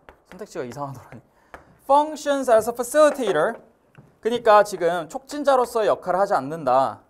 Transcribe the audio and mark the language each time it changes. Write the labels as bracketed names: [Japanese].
[Korean] 선택지가 이상하더라니. [English] Functions as a facilitator. [Korean] 그러니까 지금 촉진자로서의 역할을 하지 않는다.